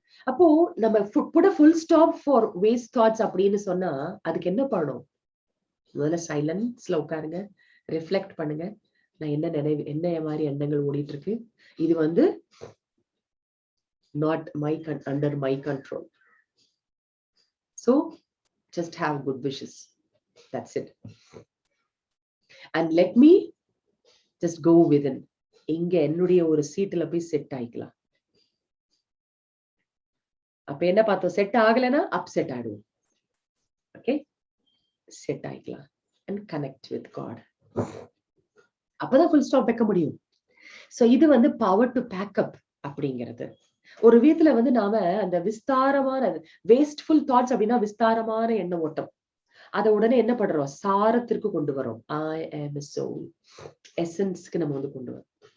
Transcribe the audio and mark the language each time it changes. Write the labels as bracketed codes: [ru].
[ta] அப்போ நம்ம put [en] a full stop for waste thoughts [ta] அப்படின்னு சொன்னா அதுக்கு என்ன பண்ணணும்? முதல்ல சைலன்ஸ்ல உட்காருங்க, ரிஃப்ளெக்ட் பண்ணுங்க. நான் என்ன மாதிரி எண்ணங்கள் ஓடிட்டு இருக்கு, இது வந்து [en] not under my control. So just have good wishes. That's it. And let me just go within. [ta] இங்க என்னுடைய ஒரு சீட்டுல போய் செட் ஆயிக்கலாம். அப்ப என்ன பார்த்தோம்? செட் ஆகலைன்னா அப்செட் ஆயிடுவோம். Okay, set ஆயிக்கலாம் [en] and connect with God. [ta] அப்பதான் ஃபுல் ஸ்டாப் வைக்க முடியும். சோ இது வந்து பவர் டு பேக்கப் அப்படிங்கிறது. ஒரு விதத்துல வந்து நாம அந்த விஸ்தாரமான வேஸ்ட்ஃபுல் தாட்ஸ் அப்படின்னா விஸ்தாரமான எண்ண ஓட்டம், அதை உடனே என்ன பண்றோம்? சாரத்திற்கு கொண்டு வரோம். [en] I am a soul, [ta] எசன்ஸ்க்கு நம்ம வந்து கொண்டு வரோம்.